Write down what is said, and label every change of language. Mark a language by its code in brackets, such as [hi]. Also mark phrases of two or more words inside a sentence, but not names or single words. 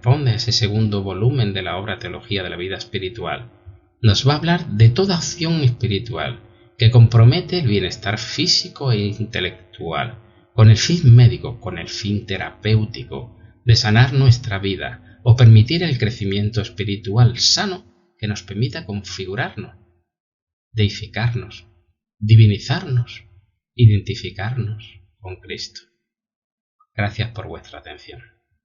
[es] a ese segundo volumen de la obra Teología de la Vida Espiritual, nos va a hablar de toda acción espiritual que compromete el bienestar físico e intelectual, con el fin médico, con el fin terapéutico, de sanar nuestra vida o permitir el crecimiento espiritual sano que nos permita configurarnos, deificarnos, divinizarnos, identificarnos con Cristo. Gracias por vuestra atención.